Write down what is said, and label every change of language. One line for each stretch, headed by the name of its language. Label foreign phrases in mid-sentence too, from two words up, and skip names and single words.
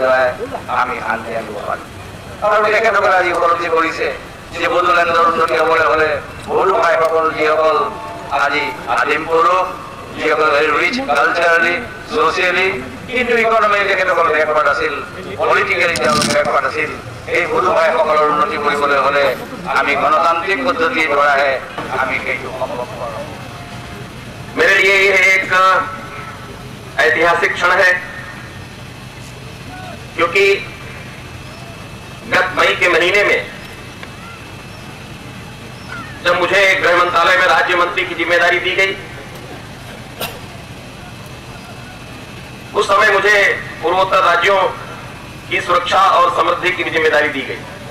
Assamese: দ্বাৰা আমি শান্তি আনিব পাৰিম আৰু তেখেতসকলে আজি উপলব্ধি কৰিছে যে বড়োলেণ্ডৰ উন্নতি হ'বলৈ হ'লে বহু ভাইসকল যিসকল আজি আদিম পুৰুষ যিসকল
English: rich culturally socially
Assamese: কিন্তু ইকনমিক তেখেতসকল বেকৱাৰ্ড আছিল পলিটিকেলি তেওঁলোক বেকৱাৰ্ড আছিল এই বহু ভাইসকলৰ উন্নতি কৰিবলৈ হ'লে আমি গণতান্ত্ৰিক পদ্ধতিৰ দ্বাৰাহে আমি সেইটো সম্ভৱ কৰোঁ
Hindi: मेरे लिए ये एक ऐतिहासिक क्षण है क्योंकि गत मई के महीने में जब मुझे गृह मंत्रालय में राज्य मंत्री की जिम्मेदारी दी गई उस समय मुझे पूर्वोत्तर राज्यों की सुरक्षा और समृद्धि की जिम्मेदारी दी गई।